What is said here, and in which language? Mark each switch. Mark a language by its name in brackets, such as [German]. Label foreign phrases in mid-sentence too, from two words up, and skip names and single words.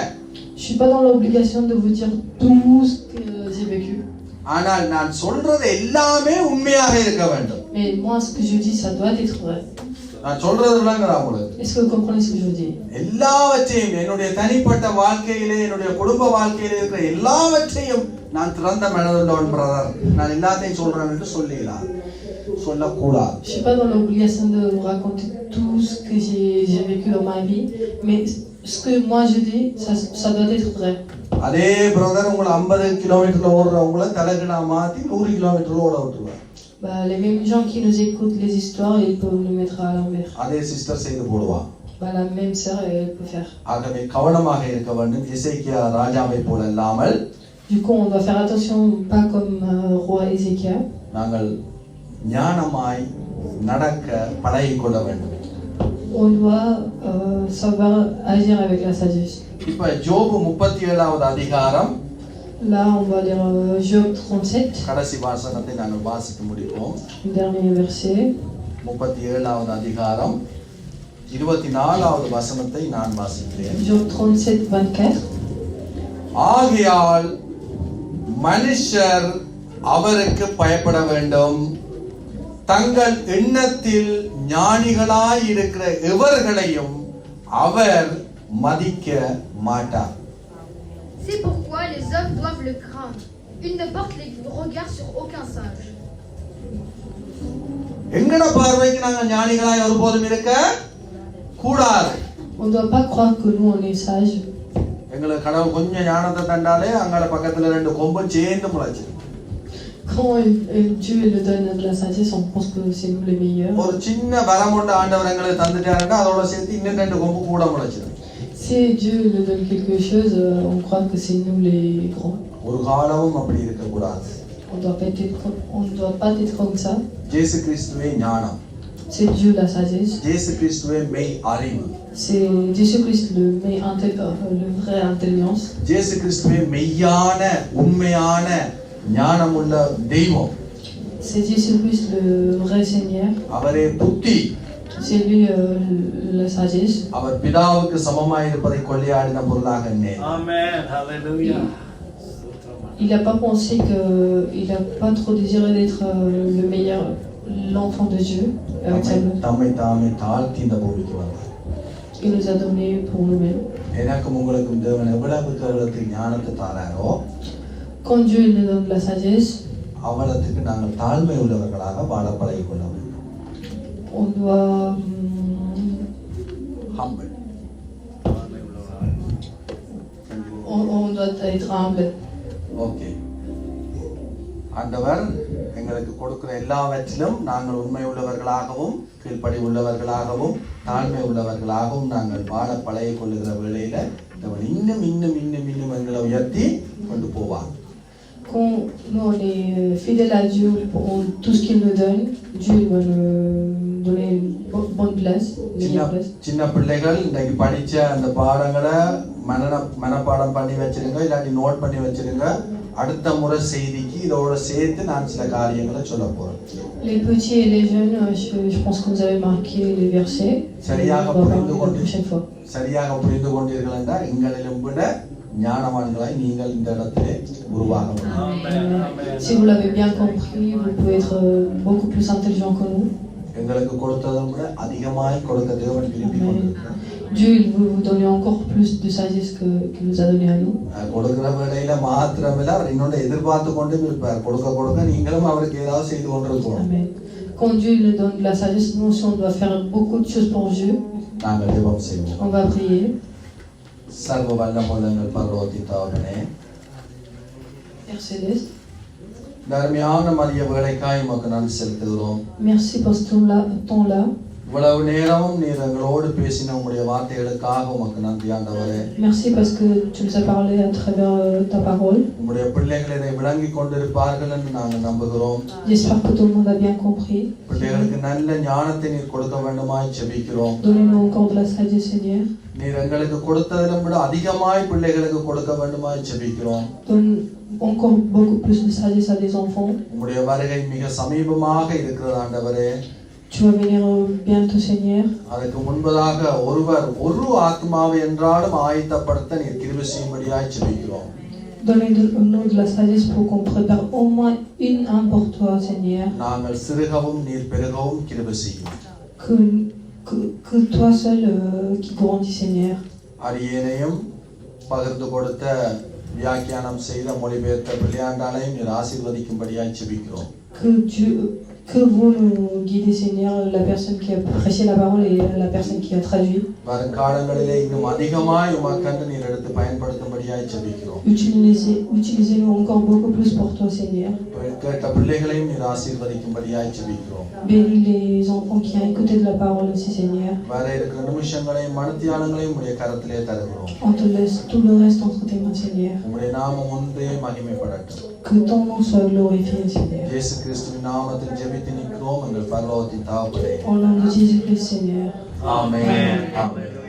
[French] Je suis pas dans l'obligation de vous dire tout ce que j'ai vécu. [Tamil] ஆனால் நான் சொல்றது எல்லாமே உண்மையாக இருக்க வேண்டும். [French] Mais moi ce que je dis ça doit être vrai. [Tamil] நான் சொல்றதுலாம் உங்களுக்கு. [French] Est-ce que vous comprenez ce que je vous dis? [Tamil] எல்லாவற்றையும் என்னுடைய தனிப்பட்ட வாழ்க்கையிலே, என்னுடைய குடும்ப வாழ்க்கையிலே இருக்கிற எல்லாவற்றையும் நான் திறந்த மனதுள்ளவன் பிரதர், நான் எல்லாத்தையும் சொல்றேன் என்று சொல்லக்கூடாது. [French] Je suis pas dans l'obligation de vous raconter tout ce que j'ai vécu dans ma vie, mais ce que moi je dis, ça doit être vrai. [Tamil] அதே பிரதர் உங்களை 50 கிலோமீட்டர்ல ஓடுறவங்கள தலைகீழா மாத்தி 100 கிலோமீட்டர்ல ஓட விட்டுருவாங்க. [French] Les mêmes gens qui nous écoutent les histoires, ils peuvent nous mettre à l'envers. [Tamil] அதே சிஸ்டர் செய்து போடுவா. [French] La même sœur, elle peut faire. [Tamil] ஆகவே கவனமாக இருக்க வேண்டும். எசேக்கியா ராஜாவை போல இல்லாமல். [French] Du coup, on doit faire attention, pas comme roi Ézéchias. [Tamil] நாங்கள் ஞானமாய் நடக்க பழகிக் கொள்ள வேண்டும். [French] on doit savoir agir avec la sagesse. [Tamil] இப்ப யோபு 37வது அதிகாரம் [French] Là, on va lire Job 37, [Tamil] கடைசி வாசகத்தை நாங்கள் வாசித்து முடிப்போம். [French] le dernier verset. [Tamil] 37வது அதிகாரம் 24வது வசனத்தை நான் வாசிக்கிறேன். [French] Job 37, 24. [Tamil] ஆகையால் மனுஷர் அவருக்கு பயப்பட வேண்டும், தங்கள் எண்ணத்தில் ஞானிகளாய் இருக்கிற எவர்களையும் அவர் மதிக்க மாட்டார். [French] C'est pourquoi les hommes doivent le craindre. Il ne porte les regards sur aucun sage. [Tamil] எங்கட பார்வைக்கு நாங்கள் ஞானிகளாய் ஒருபோதும் இருக்க கூடாது. [French] On ne doit pas croire que nous, on est sages. [Tamil] எங்களுக்கு கடவுள் கொஞ்சம் ஞானத்தை தந்தாலே அங்கால பக்கத்துல ரெண்டு கொம்பும் சேர்ந்து முளைச்சு. [French] Quand Dieu nous donne de la sagesse, on pense que c'est nous les meilleurs. [Tamil] ஒரு சின்ன வரம் கொண்ட ஆண்டவர் எங்களுக்கு தந்துட்டாருன்னா அதோட சேர்த்து இன்னும் ரெண்டு கொம்பு கூட முளைச்சிடும். [French] Si Dieu nous donne quelque chose, on croit que c'est nous les grands. [Tamil] ஒரு காலமும் அப்படி இருக்க கூடாது. [French] On ne doit pas être comme ça. [Tamil] இயேசு கிறிஸ்துவே ஞானம். [French] C'est Dieu la sagesse. [Tamil] இயேசு கிறிஸ்துவே மெய் அறிவு. [French] C'est Jésus-Christ le vrai intelligence. [Tamil] இயேசு கிறிஸ்துவே மெய்யான உண்மையான ஞானமுள்ள தெய்வம். [French] C'est Jésus-Christ le vrai Seigneur. [Tamil] அவரே புத்தி. [French] C'est lui la sagesse. [Tamil] அவர் பிதாவுக்கு சமமாய் இருப்பதை கொள்ளையாடின பொருளாக எண்ணேன். [French] Amen. Hallelujah. Il n'a pas pensé que, il n'a pas trop désiré d'être le meilleur, l'enfant de Dieu. [Tamil] தம்மை தாமே தாழ்த்தி இந்த பூமிக்கு வந்தார். [French] Il nous a donné pour nous-mêmes. [Tamil] எனக்கும் உங்களுக்கும் தேவன் எவ்வளவுக்கு ஞானத்தை தாராரோ, [French] Quand Dieu nous donne la sagesse, [Tamil] அவ்வளவுக்கு நாங்கள் தாழ்மை உள்ளவர்களாக வாழ பழகிக் கொள்ள வேண்டும். [French] on doit Humble. on doit être humble. [Tamil] ஓகே. ஆண்டவர் எங்களுக்கு கொடுக்கிற எல்லாவற்றிலும் நாங்கள் உண்மை உள்ளவர்களாகவும் கீழ்ப்படி உள்ளவர்களாகவும் தாழ்மை உள்ளவர்களாகவும் நாங்கள் வாழ பழகிக் கொள்ளுகிற வேளையில அவன் இன்னும் இன்னும் இன்னும் இன்னும் எங்களை உயர்த்தி கொண்டு போவான். [French] Quand nous on est fidèles à Dieu pour tout ce qu'il nous donne, Dieu va nous donner une bonne place, une meilleure place. [Tamil] சின்ன பிள்ளைகள் இன்னைக்கு படிச்ச அந்த பாடங்களை மனப்பாடம் பண்ணி வச்சிருங்க, இல்லாட்டி நோட் பண்ணி வச்சிருங்க. அடுத்த முறை செய்திக்கு இதோட சேர்த்து நான் சில காரியங்களை சொல்ல போறேன். [French] Les petits et les jeunes, je pense que vous avez marqué les versets. [Tamil] சரியாக புரிந்து கொண்டீர்கள் என்றால் எங்களிலும் விட ஞானவான்களாய் நீங்கள் இந்த இடத்திலே உருவாக முடியும். [French] Si vous l'avez bien compris, vous pouvez être beaucoup plus intelligent que nous. [Tamil] எங்களுக்கு கொடுத்ததை விட அதிகமாய் கொடுக்க தேவன் விரும்பி கொண்டிருக்கிறார். [French] Dieu il veut vous donner encore plus de sagesse qu'il nous a donné à nous. [Tamil] கொடுக்கிற வேளையில மாத்திரமில்ல அவர் இன்னொன்று எதிர்பார்த்து கொண்டும் இருப்பார். கொடுக்க நீங்களும் அவருக்கு ஏதாவது செய்து கொண்டிருக்கணும். [French] Amen. Quand Dieu nous donne de la sagesse, nous aussi on doit faire beaucoup de choses pour Dieu. [Tamil] நாங்கள் ஜெபம் செய்வோம். [French] On va prier. [Tamil] சர்வ வல்லமையுள்ள எங்கள் பரலோக தகப்பனே, [French] Père Céleste, [Tamil] தர்மியான மதிய வேளைக்காய் உமக்கு நன்றி செலுத்துகிறோம். [French] merci pour ce temps-là. [Tamil] இவ்வளவு நேரமும் நீர் எங்களோடு பேசின உங்களுடைய வார்த்தைகளுக்காக உமக்கு நன்றி ஆண்டவரே. [French] Merci parce que tu nous as parlé à travers ta parole. [Tamil] உங்களுடைய பிள்ளைகள் இதை விளங்கிக் கொண்டிருப்பார்கள் என்று நாங்கள் நம்புகிறோம். [French] J'espère que tout le monde a bien compris. [Tamil] பிள்ளைகளுக்கு நல்ல ஞானத்தை நீர் கொடுக்க வேண்டுமாய் ஜெபிக்கிறோம். [French] Donnez-nous encore de la sagesse, Seigneur. [Tamil] நீர் எங்களுக்கு கொடுத்ததிலும் விட அதிகமாய் பிள்ளைகளுக்கு கொடுக்க வேண்டுமாய் ஜெபிக்கிறோம். [French] Donne encore beaucoup plus de sagesse à des enfants. [Tamil] உங்களுடைய வருகை மிக சமீபமாக இருக்கிறது ஆண்டவரே. [French] Tu vas venir bientôt, Seigneur. [Tamil] அதற்கு முன்பதாக ஒரு ஆத்மாவை என்றாலும் ஆயத்தப்படுத்த நீர் கிருபை செய்யும்படியாய் ஜெபிக்கிறோம். [French] Donnez-nous de la sagesse pour qu'on prépare au moins une âme pour toi, Seigneur. [Tamil] நாங்கள் சிறுகவும் நீர் பெருகவும் கிருபை செய்யும். [French] Que toi seul qui grandis, Seigneur. [Tamil] அரியணையும் பகிர்ந்து கொடுத்த வியாக்கியானம் செய்த மொழிபெயர்த்த பிள்ளையாண்டாலையும் நீர் ஆசீர்வதிக்கும்படியாய் ஜெபிக்கிறோம். [French] Que vous nous guidez, Seigneur, la personne qui a prêché la parole et la personne qui a traduit. [Tamil] வருங்காலங்களிலே இன்னும் அதிகமாய் உமக்கென்று நீர் எடுத்து பயன்படுத்தும்படியாய் படியாய் ஜெபிக்கிறோம். [French] Utilisez-nous encore beaucoup plus pour toi, Seigneur. [Tamil] கேட்ட பிள்ளைகளையும் நீர் ஆசீர்வதிக்கும்படியாய் ஜெபிக்கிறோம். [French] Bénis les enfants qui ont écouté de la parole aussi, Seigneur. [Tamil] வர இருக்கிற நிமிஷங்களையும் மணித்தியாலங்களையும் உடைய கரத்திலே தருகிறோம். [French] On te laisse tout le reste entre tes mains, Seigneur. [Tamil] உம்முடைய நாமம் ஒன்றே மகிமைப்படட்டும். [French] Que ton nom soit glorifié, Seigneur. [Tamil] இயேசு கிறிஸ்துவின் நாமத்தில் ஜெபித்து நிற்கிறோம் எங்கள் பரலோகத்தின் தகப்பனே. [French] Au nom de Jésus-Christ, Seigneur. [Tamil] ஆமென். ஆமென்.